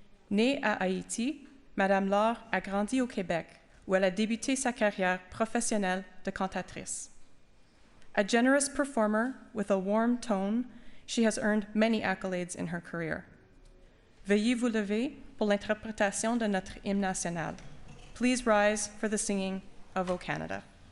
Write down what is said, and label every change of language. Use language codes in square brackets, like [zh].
[fr] Née à Haïti, Madame Laure a grandi au Québec, où elle a débuté sa carrière professionnelle de cantatrice. [en] A generous performer with a warm tone, she has earned many accolades in her career. [fr] Veuillez vous lever pour l'interprétation de notre hymne national. [en] Please rise for the singing of O Canada.